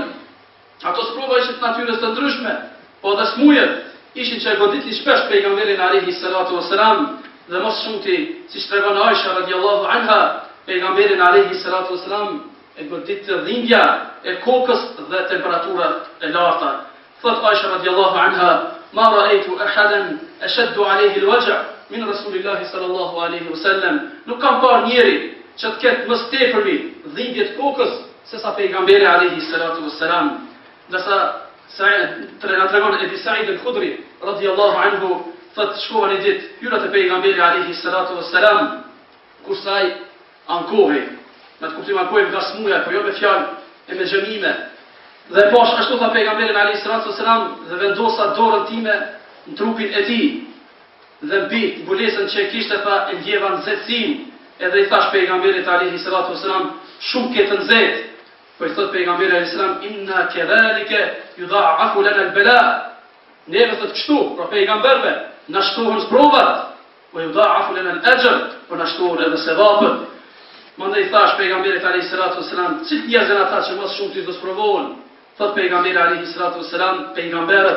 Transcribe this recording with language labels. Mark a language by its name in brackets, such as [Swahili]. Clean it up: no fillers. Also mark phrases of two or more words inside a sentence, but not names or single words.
[Albanian] Ato sprova ishin të natyrës të ndryshme, po edhe smujet ishin që e goditli shpesh pejgamberin [Arabic] عليه الصلاة والسلام, [Albanian] dhe mos shumti, siç tregon Aisha [Arabic] رضي الله عنها, [Albanian] pejgamberin [Arabic] عليه الصلاة والسلام [Albanian] e godit të dhimbja e kokës dhe temperaturat e larta. [Arabic] Thot Aisha رضي الله عنها ما رأيت أحدا أشد عليه الوجع من رسول الله صلى الله عليه وسلم." [Albanian] Nuk kam parë njeri që të ketë më tepërmi dhimbje të kokës se sa pejgamberi [Arabic] عليه الصلاة والسلام. [Albanian] Dasa tregon Ebi Sa'id al-Khudri [Arabic] رضي الله عنه, [Albanian] thot shkova një ditë hyra te pejgamberi [Arabic] عليه الصلاة والسلام, [Albanian] kur sa ai ankohej, me të kuptim ankohej nga smuja, po jo me fjalë e me xhamime. Dhe posh ashtu tha pejgamberin [Arabic] عليه الصلاة والسلام, [Albanian] dhe vendosa dorën time në trupin e tij. Dhe mbi mbulesën që kishte tha e ndjeva nxehtësinë, edhe i thash pejgamberit [Arabic] عليه الصلاة والسلام: [Albanian] "Shumë ke të nxehtë." Po i thot pejgamberi [Arabic] عليه السلام إنا كذلك يضاعف لنا البلاء." [Albanian] Neve thot kështu, pra pejgamberve, na shtohen provat, [Arabic] ويضاعف لنا الأجر, [Albanian] po na shtohen edhe sevapët. Mandej thash pejgamberit [Arabic] عليه الصلاة والسلام: [Albanian] "Cil njerëz janë ata që më shumë ti do sprovohen?" Thot pejgamberi [Arabic] عليه الصلاة والسلام: [Albanian] "Pejgamberët."